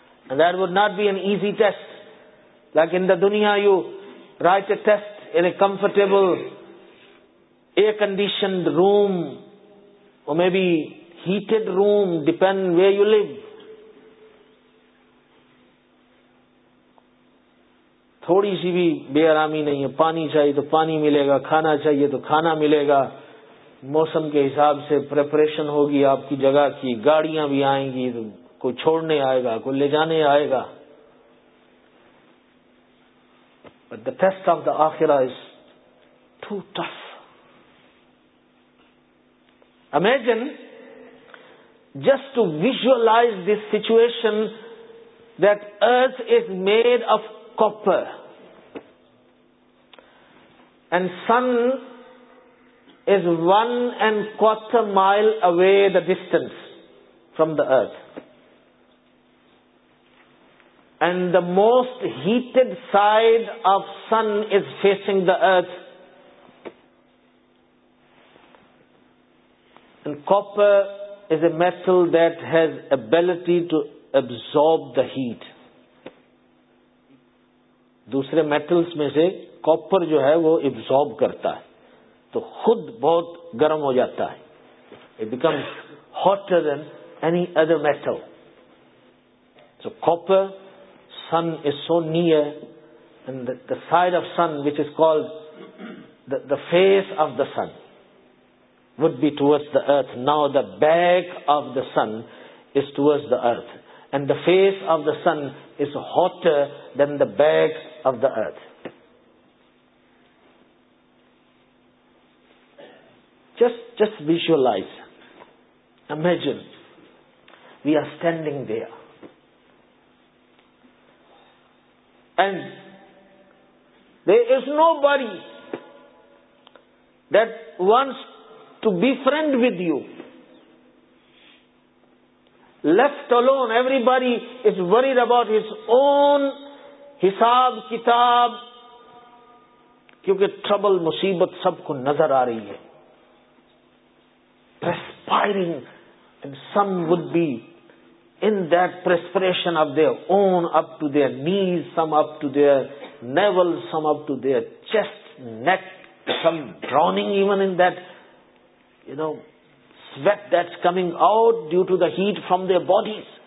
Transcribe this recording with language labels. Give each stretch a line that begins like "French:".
English: And that would not be an easy test. Like in the dunya, you write a test in a comfortable air-conditioned room. Or maybe heated room, depend where you live.
Urdu: تھوڑی سی بھی بے آرامی نہیں ہے, پانی چاہیے تو پانی ملے گا, کھانا چاہیے تو کھانا ملے گا, موسم کے حساب سے پریپریشن ہوگی آپ کی جگہ کی, گاڑیاں بھی آئیں گی, تو کوئی چھوڑنے آئے گا, کوئی لے جانے آئے گا.
English: But the test of the akhirah is too tough. Imagine just to visualize this situation that earth is made of copper and sun is 1.25 miles away the distance from the earth, and the most heated side of sun is facing the earth, and copper is a metal that has ability to absorb the heat.
Urdu: دوسرے metals میں سے copper جو ہے وہ absorb کرتا ہے, تو خود بہت گرم ہو جاتا ہے.
English: It becomes hotter than any other metal. So copper, sun is so near, and the side of sun which is called the face of the sun would be towards the earth. Now the back of the sun is towards the earth, and the face of the sun is hotter than the back of the earth. Just visualize. Imagine we are standing there, and there is nobody that wants to befriend with you. Left alone, everybody is worried about his own
Urdu: حساب کتاب, کیونکہ trouble مصیبت سب کو نظر آ رہی ہے.
English: Perspiring, and some would be in that perspiration of their own, up to their knees, some up to their navel, some up to their chest, neck, some drowning even in that, you know, sweat that's coming out due to the heat from their bodies.